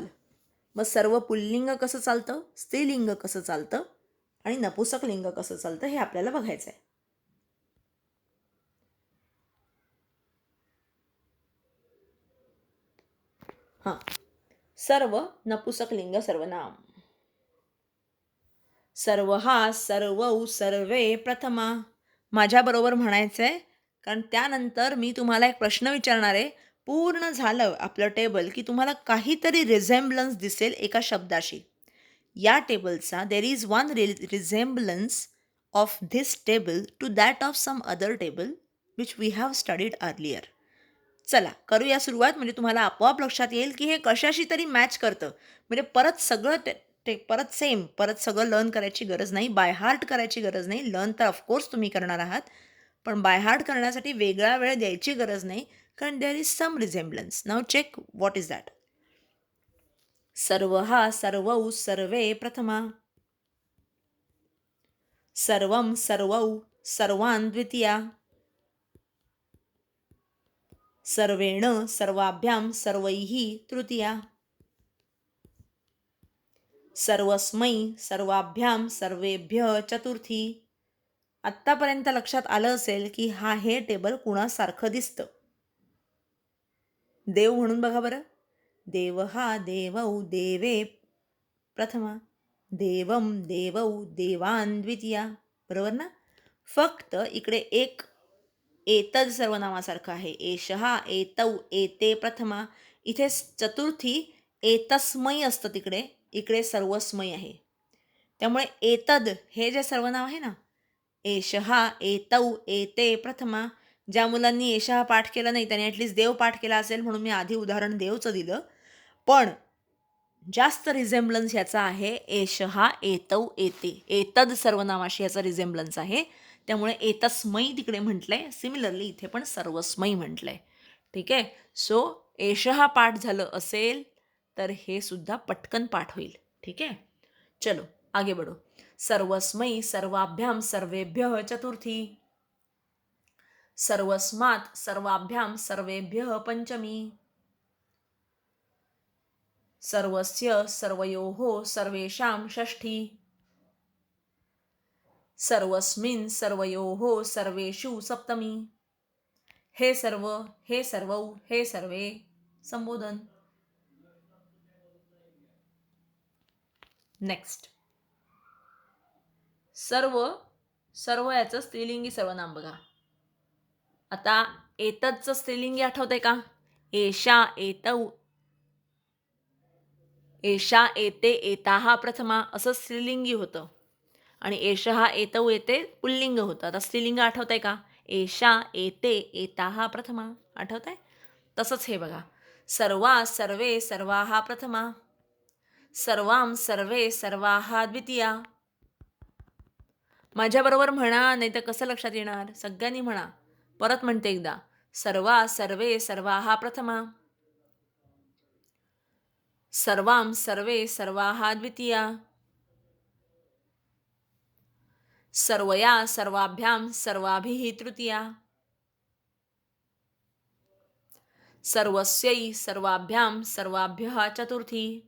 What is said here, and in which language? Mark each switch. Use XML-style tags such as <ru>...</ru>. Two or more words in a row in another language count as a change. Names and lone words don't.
<mr>मग सर्व पुल्लिंग कसं चालतं, स्त्रीलिंग कसं चालतं आणि नपुसक लिंग कसं चालतं हे आपल्याला बघायचं आहे. हां, सर्व नपुसक लिंग सर्वनाम. सर्व हा,</mr> <sa>सर्वौ, सर्वे, प्रथमा.</sa> <mr>माझ्याबरोबर म्हणायचं आहे, कारण त्यानंतर मी तुम्हाला एक प्रश्न विचारणार आहे. पूर्ण झालं आपलं टेबल की तुम्हाला काहीतरी रिझेम्बलन्स दिसेल एका शब्दाशी. या टेबलचा</mr> <en>there is one resemblance of this table to that of some other table which we have studied earlier.</en> <mr>चला करूया सुरुवात, म्हणजे तुम्हाला आपोआप लक्षात येईल की हे कशाशी तरी मॅच करतं. म्हणजे परत सगळं परत सगळं लर्न करायची गरज नाही,</mr> <en>by heart</en> <mr>करायची गरज नाही. लर्न तर ऑफकोर्स तुम्ही करणार आहात, पण</mr> <en>by heart</en> <mr>करण्यासाठी वेगळा वेळ द्यायची गरज नाही, कारण</mr> <en>there is some resemblance. now check what is that.</en> <sa>सर्वः सर्वौ सर्वे प्रथमा, सर्वं सर्वौ सर्वान् द्वितीया, सर्वेण सर्वाभ्यां सर्वैः तृतीया, सर्वस्मै सर्वाभ्यां सर्वेभ्यः चतुर्थी.</sa> <mr>आत्तापर्यंत लक्षात आलं असेल की हे टेबल कुणासारखं दिसतं. देव म्हणून बघा बरं.</mr> <sa>देवः देवौ देवे प्रथमा, देवं देवौ देवान् द्वितीया.</sa> <mr>बरोबर ना. फक्त इकडे एक एतद सर्वनामासारखं आहे.</mr> <sa>एषः एतौ एते प्रथमा.</sa> <mr>इथे चतुर्थी एतस्मै असतं तिकडे, इकडे सर्वस्मै आहे. त्यामुळे एतद हे जे सर्वनाम आहे ना,</mr> <sa>एषः एतौ एते प्रथमा.</sa> <mr>ज्या मुलांनी एषः पाठ केला नाही त्याने ॲटलिस्ट देव पाठ केला असेल म्हणून मी आधी उदाहरण देवचं दिलं. पण जास्त रिझेम्बलन्स ह्याचा आहे</mr> <sa>एषः एतौ एते.</sa> <mr>एतद सर्वनामाशी ह्याचा रिझेम्बलन्स आहे. त्यामुळे एतस्मै तिकडे म्हटलंय. सिमिलरली इथे पण सर्वस्मै म्हटलंय. ठीक आहे. सो एषः पाठ झालं असेल तर हे सुद्धा पटकन पाठ होईल. ठीक आहे.</mr> <hi>चलो आगे बढ़ो.</hi> <sa>सर्वस्मै सर्वाभ्यां सर्वेभ्यः चतुर्थी, सर्वस्मात् सर्वाभ्यां सर्वेभ्यः पंचमी, सर्वस्य सर्वयोः सर्वेषां षष्ठी, सर्वस्मिन् सर्वयोः सर्वेषु सप्तमी. हे सर्व, हे सर्वौ, हे सर्वे संबोधन. नेक्स्ट.</sa> <mr>सर्व, सर्व याचं स्त्रीलिंगी सर्वनाम बघा. आता एतदचं स्त्रीलिंगी आठवतंय का?</mr> <sa>एषा एतौ, एषा एते एताहा प्रथमा</sa> <mr>असं स्त्रीलिंगी होतं. आणि</mr> <sa>एषः एतौ एते</sa> <mr>पुल्लिंग होतं. आता स्त्रीलिंग आठवतंय का?</mr> <sa>एषा एते एताहा प्रथमा.</sa> <mr>आठवतंय? तसंच हे बघा.</mr> <sa>सर्वा सर्वे सर्वाः प्रथमा, सर्वां सर्वे सर्वाः द्वितीया.</sa> <mr>माझ्याबरोबर म्हणा, नाही तर कसं लक्षात येणार? सगळ्यांनी म्हणा. परत म्हणते एकदा.</mr> <sa>सर्वा सर्वे सर्वाः प्रथमा, सर्वां सर्वे सर्वाः द्वितीया, सर्वया सर्वाभ्यां सर्वाभिः तृतीया, सर्वस्यै सर्वाभ्यां सर्वाभ्यः चतुर्थी,</sa>